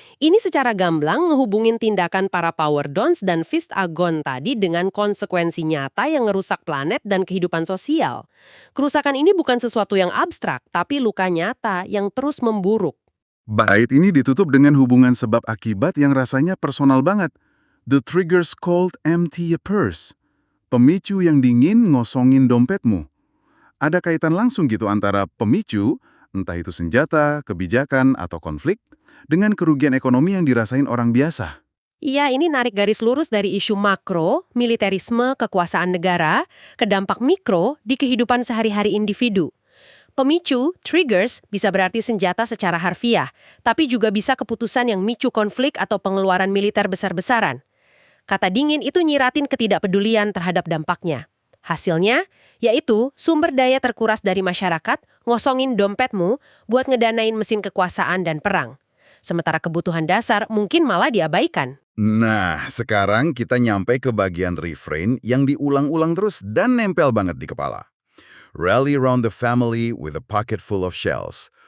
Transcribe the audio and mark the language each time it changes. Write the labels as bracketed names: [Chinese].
[Indonesian] Ini secara gamblang ngehubungin tindakan para power dons dan Fistagon tadi dengan konsekuensi nyata yang ngerusak planet dan kehidupan sosial. Kerusakan ini bukan sesuatu yang abstrak, tapi luka nyata yang terus memburuk. Bait ini ditutup dengan hubungan sebab akibat yang rasanya personal banget. [English] The triggers called empty a purse. [Indonesian] Pemicu yang dingin ngosongin dompetmu. Ada kaitan langsung gitu antara pemicu, entah itu senjata, kebijakan, atau konflik, dengan kerugian ekonomi yang dirasain orang biasa. Iya, ini narik garis lurus dari isu makro, militerisme, kekuasaan negara, ke dampak mikro di kehidupan sehari-hari individu. Pemicu, triggers, bisa berarti senjata secara harfiah, tapi juga bisa keputusan yang micu konflik atau pengeluaran militer besar-besaran. Kata dingin itu nyiratin ketidakpedulian terhadap dampaknya. Hasilnya, yaitu sumber daya terkuras dari masyarakat, ngosongin dompetmu buat ngedanain mesin kekuasaan dan perang. Sementara kebutuhan dasar mungkin malah diabaikan. Nah, sekarang kita nyampe ke bagian refrain yang diulang-ulang terus dan nempel banget di kepala. [English] Rally around the family with a pocket full of shells.